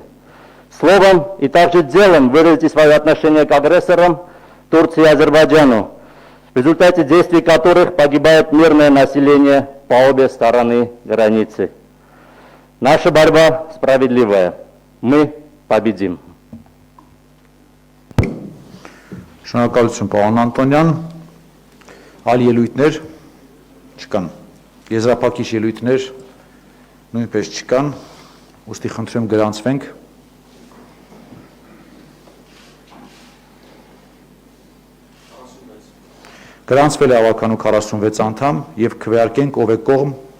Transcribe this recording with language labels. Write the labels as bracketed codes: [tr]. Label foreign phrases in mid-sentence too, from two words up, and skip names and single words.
[ru] Словом и также делом выразите свое отношение к агрессорам Турции и Азербайджану, в результате действий которых погибает мирное население по обе стороны границы. Наша борьба справедливая. Мы победим. [hy] Շնորհակալություն պարոն Անտոնյան։ Այլ ելույթներ չկան։ Եզրափակիչ ելույթներ նույնպես չկան։ Ուստի խնդրեմ գրանցվենք։ Գրանցվել է ավականու 46 անդամ եւ քվեարկենք ով է կողմ։